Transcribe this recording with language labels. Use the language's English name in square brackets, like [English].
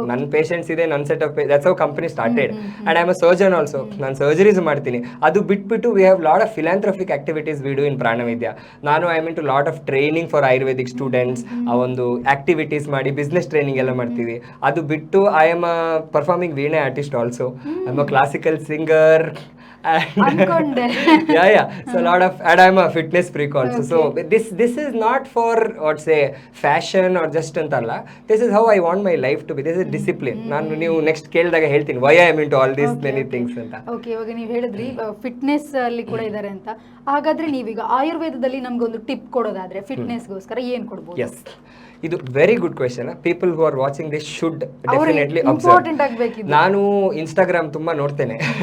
[Kannada] ನನ್ನ ಪೇಷಂಟ್ಸ್ ಇದೆ, ನನ್ನ [English] Set of that's how company started. And I am a surgeon also. [Kannada] ನಾನು surgeries ಮಾಡ್ತೀನಿ. ಅದು ಬಿಟ್ಬಿಟ್ಟು [English] We have lot of philanthropic activities we do in Pranavaidya. ನಾನು I mean to lot of training for ayurvedic students. [Kannada] ಆ ಒಂದು ಆಕ್ಟಿವಿಟೀಸ್ ಮಾಡಿ ಬಿಸ್ನೆಸ್ ಟ್ರೈನಿಂಗ್ ಎಲ್ಲ ಮಾಡ್ತೀವಿ. ಅದು ಬಿಟ್ಟು [English] I am a performing veena artist also. I am a classical singer. [Kannada] ಅನ್ಕೊಂಡೆ. [English] So a lot of, and I'm a fitness freak also. So this is not for what say fashion or just [Kannada] antalla. [English] This is how I want my life to be. This is discipline. [Kannada] ನಾನು ನೀವು next ಕೇಳಿದಾಗ ಹೇಳ್ತೀನಿ [English] why I am into all these many things [Kannada] ಅಂತ. Okay, ಇವಾಗ ನೀವು ಹೇಳಿದ್ರಿ fitness ಅಲ್ಲಿ ಕೂಡ ಇದ್ದಾರೆ ಅಂತ. ಹಾಗಾದ್ರೆ ನೀವೀಗ ಆಯುರ್ವೇದದಲ್ಲಿ ನಮ್ಗೆ ಒಂದು ಟಿಪ್ ಕೊಡೋದಾದ್ರೆ ಫಿಟ್ನೆಸ್ಗೋಸ್ಕರ ಏನ್ ಕೊಡ್ಬೋದು? [English] yes, [Kannada] ಇದು [English] Very good question. People who are watching this should definitely [Kannada] important ಆಗ್ಬೇಕಿದೆ. ನಾನು ಇನ್ಸ್ಟಾಗ್ರಾಮ್ ತುಂಬಾ ನೋಡ್ತೇನೆ.